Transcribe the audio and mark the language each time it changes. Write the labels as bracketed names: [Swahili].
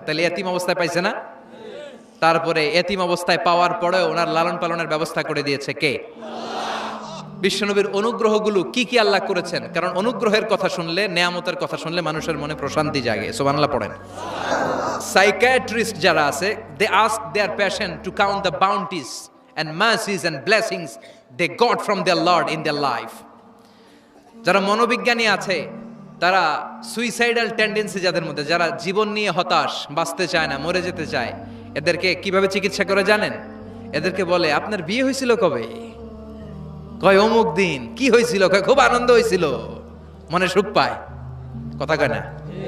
[Bangla] তাহলে ইয়াতীম অবস্থায় পাইছে না? তারপরে এতিম অবস্থায় পাওয়ার পরে ওনার লালন পালনের ব্যবস্থা করে দিয়েছে কে? বিশ্বনবীর অনুগ্রহগুলো কি কি আল্লাহ করেছেন, কারণ অনুগ্রহের কথা শুনলে, নেয়ামতের কথা শুনলে মানুষের মনে প্রশান্তি জাগে। সুবহানাল্লাহ পড়েন। [English] psychiatrist [Bangla] যারা আছে, [English] They ask their patient to count the bounties and mercies and blessings they got from their Lord in their life. [Bangla] যারা মনোবিজ্ঞানী আছে, তারা সুইসাইডাল টেন্ডেন্সি যাদের মধ্যে, যারা জীবন নিয়ে হতাশ, বাঁচতে চায় না, মরে যেতে চায়, এদেরকে কিভাবে চিকিৎসা করে জানেন? এদেরকে বলে আপনার বিয়ে হয়েছিল কবে? কয় অমুক দিন। কি হয়েছিল? কয় খুব আনন্দ হয়েছিল, মনে সুখ পায়। কথা কয় না?